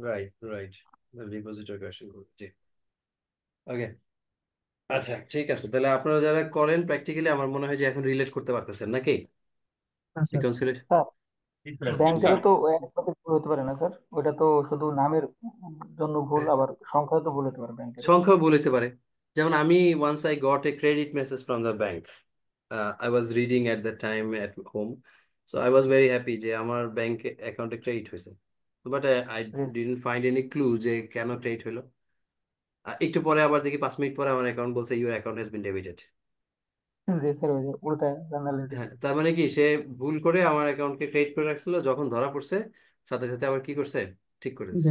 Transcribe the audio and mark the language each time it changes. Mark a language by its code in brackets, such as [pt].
[bn] Right right, depositor correction করবে, জি। ওকে, আচ্ছা ঠিক আছে, তাহলে আপনারা যারা করেন প্র্যাকটিক্যালি, আমার মনে হয় যে এখন রিলেট করতে পারতেছেন নাকি হ্যাঁ স্যার। রিকনসিলিয়েশন? স্যার ব্যাংকেরও হ্যাঁ, তো একসাথে ভুল হতে পারে না স্যার? ওটা তো শুধু নামের জন্য ভুল, আবার সংখ্যাও তো ভুল হতে পারে ব্যাংকের। সংখ্যাও ভুল হতে পারে। যেমন আমি [en] once I got a credit message from the bank. I was reading at the time at home, so I was very happy [bn] যে আমার ব্যাংক অ্যাকাউন্টে ক্রেডিট হয়েছে, but [en] I [bn] G [en] didn't find any clue [bn] যে কেন credit হলো। একটু পরে আবার দেখি 5 মিনিট পরে আমার অ্যাকাউন্ট বলছে [en] Your account has been debited. [bn] G sir, ওই যে উল্টা জানালে। হ্যাঁ, তার মানে কি সে ভুল করে আমার অ্যাকাউন্টকে ক্রেডিট করে রাখছিল, যখন ধরা পড়ছে সাথে সাথে আবার কি করছে, ঠিক করে দিচ্ছে,